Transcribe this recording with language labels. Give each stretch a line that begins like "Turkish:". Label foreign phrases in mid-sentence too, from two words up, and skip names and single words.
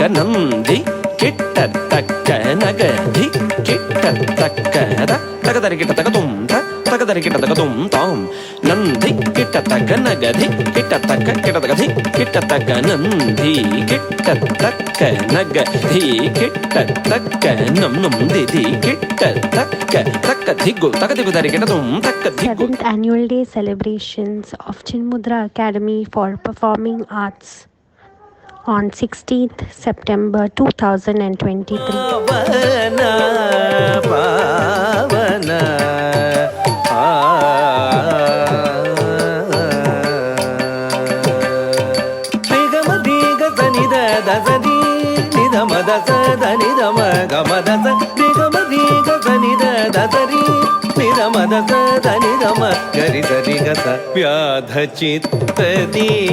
English: ನಂ ಧಿಕ್ಕಿಟ ತಕ್ಕ ನಗ ಧಿಕ್ಕಿಟ ತಕ್ಕ ತಕ ತರಿ ಕಿಟ ತಕ ತುಂ ತಕ ತರಿ ಕಿಟ ತಕ ತುಂ ತಾಂ ನಂ ಧಿಕ್ಕಿಟ ತಕ್ಕ ನಗ ಧಿಕ್ಕಿಟ ತಕ್ಕ ಕಿಟ ತಕ ಧಿಕ್ಕಿಟ ತಕ್ಕ ನಂ ಧಿಕ್ಕಿಟ ತಕ್ಕ ನಗ ಧಿಕ್ಕಿಟ ತಕ್ಕ ನಂ ನಂ ಧಿಕ್ಕಿಟ ತಕ್ಕ ತಕ್ಕ ಧಿಗ್ಗು ತಕ ದಿಗು ತರಿ ಕಿಟ ತುಂ ತಕ್ಕ ಧಿಗ್ಗು 7th Annual Day celebrations of Chinmudra Academy for Performing Arts on 16th September 2023.
Kannada: ಪಾವನ, ಪಾವನ, Digama diga sanida dasadi, nidama dasada nidama gama dasa, digama diga sanida dasari, nidama dasada nidama gari sari gasa, ವ್ಯಾಧ ಚಿತ್ತದಿ,